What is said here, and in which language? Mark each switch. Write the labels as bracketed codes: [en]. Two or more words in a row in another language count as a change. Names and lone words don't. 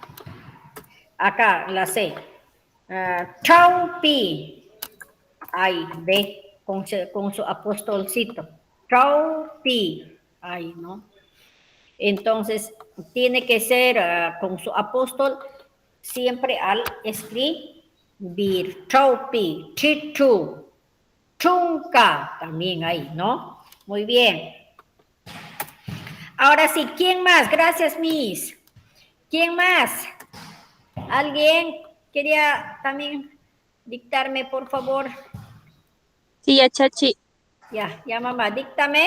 [es] Acá, la C. Chaupi. Ahí, ve, con su apóstolcito. Chaupi. Ahí, ¿no? Entonces, tiene que ser con su apóstol siempre al escribir. [qu] Chaupi, chichu, chunca, [es] también ahí, ¿no? Muy bien. Ahora sí, ¿quién más? Gracias, Miss. ¿Quién más? ¿Alguien quería también dictarme, por favor? Sí, ya, Chachi, Ya, mamá, díctame.